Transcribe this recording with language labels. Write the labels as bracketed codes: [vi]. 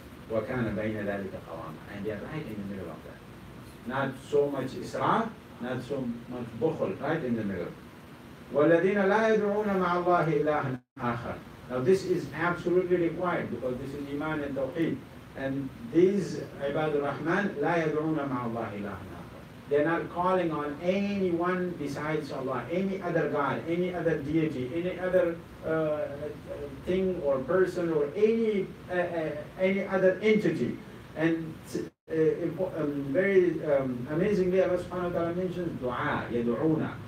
[ar] وَكَانَ بَيْنَ ذَلِكَ قَوَامًا. [en] And they are right in the middle of that. Not so much israf, not so much bukhl, right in the middle. [ar] وَالَّذِينَ لَا يَدْعُونَ مَعَ اللَّهِ إِلَهًا آخَرَ. [en] Now this is absolutely required because this is Iman and Tawheed. And these Ibadur Rahman, [ar] لَا يَدْعُونَ مَعَ اللَّهِ إِلَهًا آخَرَ. [en] They're not calling on anyone besides Allah, any other God, any other deity, any other thing or person or any other entity. And very amazingly, Allah subhanahu wa ta'ala mentions dua, yadu'una.